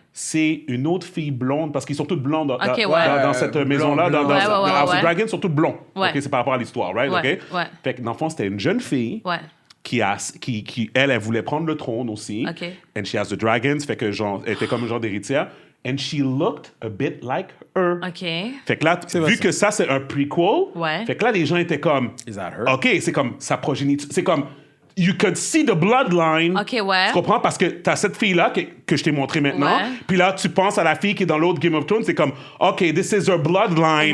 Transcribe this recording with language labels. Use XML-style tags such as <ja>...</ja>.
<fr>c'est une autre fille blonde, parce qu'ils sont toutes blondes dans, Ok, dans- ouais. dans cette maison-là, dans blonde. Ouais, House of ouais. Dragon, ils sont toutes blondes. Ouais. OK, c'est par rapport à l'histoire, right? Ouais, OK? ouais. Fait que dans le fond, c'était une jeune fille Ouais. qui elle voulait prendre le trône aussi. OK.</fr> <en>And she has the dragons,</en> <fr>fait que genre, elle était comme un genre d'héritière.</fr> <en>And she looked a bit like her.</en> <fr>OK. Fait que là, vu que ça, c'est un prequel, Ouais. fait que là, les gens étaient comme...</fr> <en>Is that her?</en> <fr>OK, c'est comme sa progéniture. C'est comme...</fr> <en>You could see the bloodline.</en> <fr>OK, ouais. Tu comprends? Parce que t'as cette fille-là que je t'ai montrée maintenant. Ouais. Puis là, tu penses à la fille qui est dans l'autre Game of Thrones. C'est comme,</fr> <en>OK, this is her bloodline</en>